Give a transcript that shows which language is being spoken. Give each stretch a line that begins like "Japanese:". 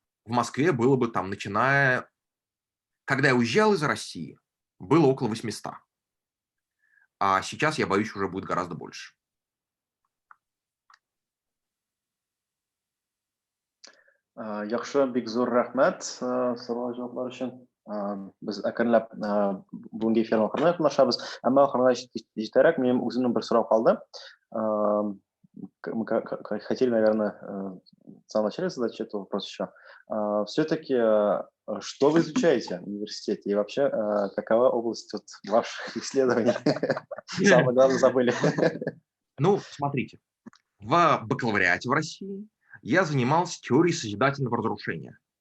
Russian: В Москве было бы там, начиная... Когда я уезжал из России, было около 800. А сейчас, я боюсь, уже будет гораздо больше.
Tatar: Яхшы, бик зур рәхмәт сорау җаваплар өчен. Без әкренләп бүгенге эфирне ахырына якынлашабыз. Әмма ахырына җитәрәк минем үземнең бер сорау калды.
Russian: Мы хотели, наверное, в самом начале задать этот вопрос еще. Все-таки, что вы изучаете в университете и вообще какова область ваших исследований? Самое главное забыли. Ну, смотрите, в бакалавриате в России я занимался теорией созидательного разрушения.